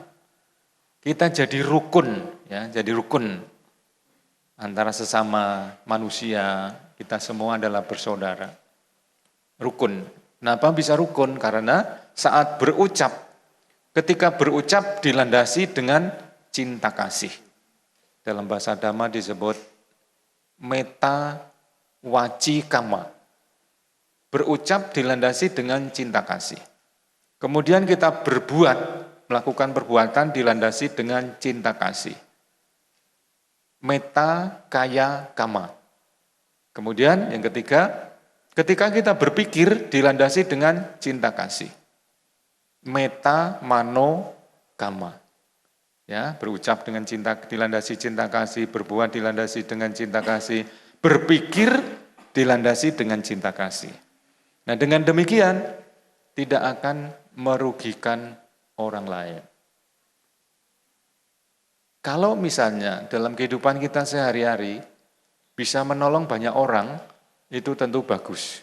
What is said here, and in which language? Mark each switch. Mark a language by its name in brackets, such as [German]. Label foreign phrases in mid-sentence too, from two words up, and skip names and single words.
[Indonesian] Kita jadi rukun, ya, jadi rukun antara sesama manusia. Kita semua adalah bersaudara. Rukun. Kenapa bisa rukun? Karena saat berucap, ketika berucap dilandasi dengan cinta kasih. Dalam bahasa Dhamma disebut [Pali] metta waci kama. [Indonesian] Berucap dilandasi dengan cinta kasih. Kemudian kita berbuat, melakukan perbuatan dilandasi dengan cinta kasih. [Pali] Metta kaya kama. [Indonesian] Kemudian yang ketiga, ketika kita berpikir dilandasi dengan cinta kasih. [Pali] Metta mano kama. [Indonesian] Ya, berucap dengan cinta dilandasi cinta kasih, berbuat dilandasi dengan cinta kasih, berpikir dilandasi dengan cinta kasih. Nah, dengan demikian tidak akan merugikan orang lain. Kalau misalnya dalam kehidupan kita sehari-hari bisa menolong banyak orang, itu tentu bagus.